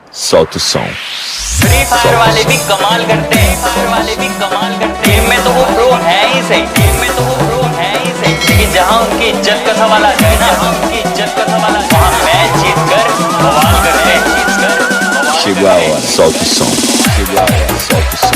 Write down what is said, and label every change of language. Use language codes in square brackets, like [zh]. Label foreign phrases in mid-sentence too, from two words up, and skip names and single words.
[pt] solta o som. [hi] फ्री फायर वाले भी कमाल करते हैं, फायर वाले भी कमाल करते हैं। गेम में तो वो प्रो है ही सही, गेम में तो वो प्रो है ही सही, लेकिन जहाँ उनकी इज्जत का सवाल आ जाए ना, उनकी इज्जत का सवाल आ जाए, वहाँ मैच जीत कर बवाल करते हैं, जीत कर बवाल। [pt] Chegou a hora, solta o som. Chegou a hora, solta o som.